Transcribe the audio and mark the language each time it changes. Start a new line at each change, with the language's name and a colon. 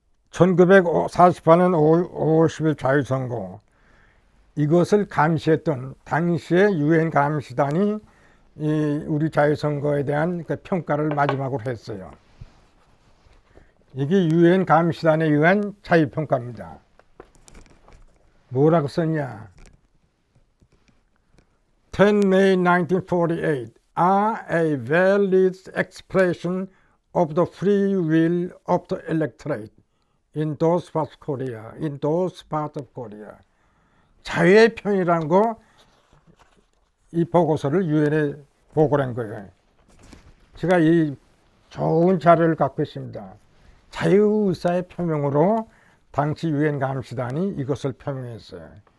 Korean: 1948년 5월 10일 자유선거 이것을 감시했던 당시의 유엔 감시단이 우리 자유선거에 대한 그 평가를 마지막으로 했어요. 이게 유엔 감시단에 의한 자유평가입니다. 뭐라고 썼냐?
English: 10 May 1948 are a valid expression of the free will of the electorate in those parts of Korea. In those parts of Korea.
Korean: 자유의 표현이라는 거 이 보고서를 유엔에 보고를 한 거예요. 제가 이 좋은 자료를 갖고 있습니다. 자유의사의 표명으로 당시 유엔 감시단이 이것을 표명했어요.